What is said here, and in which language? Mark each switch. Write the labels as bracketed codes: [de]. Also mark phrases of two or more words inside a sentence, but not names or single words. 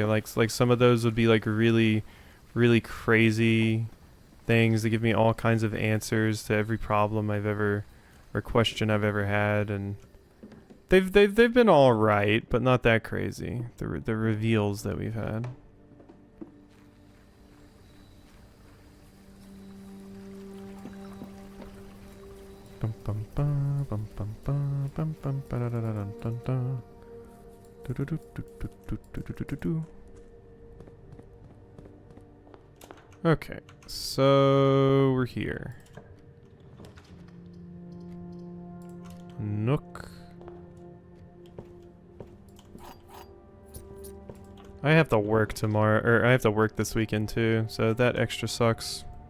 [en] Like some of those would be like really crazy things that give me all kinds of answers to every problem I've ever or question I've ever had, and they've been all right, but not that crazy. The reveals that we've had. Bum bum bum bum bum bum bum bum ba da da da dun dun dun. Do do do do do do do do do do. Okay, so we're here. Nook. I have to work tomorrow, or I have to work this weekend too, so that extra sucks.